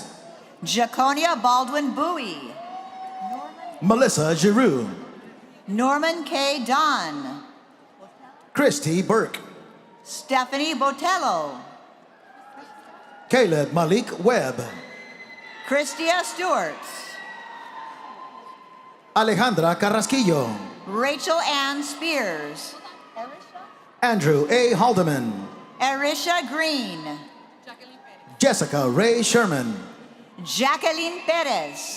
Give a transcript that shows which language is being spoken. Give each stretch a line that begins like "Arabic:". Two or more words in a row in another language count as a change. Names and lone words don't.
English: Jaconia Baldwin Bowie, Melissa Giroux, Norman K. Dunn, Christy Burke, Stephanie Botello, Caleb Malik Webb, Christia Stewart. Alejandra Carrasquillo. Rachel Ann Spears. Andrew A. Haldeman. Erisha Green. Jessica Ray Sherman. Jacqueline Perez.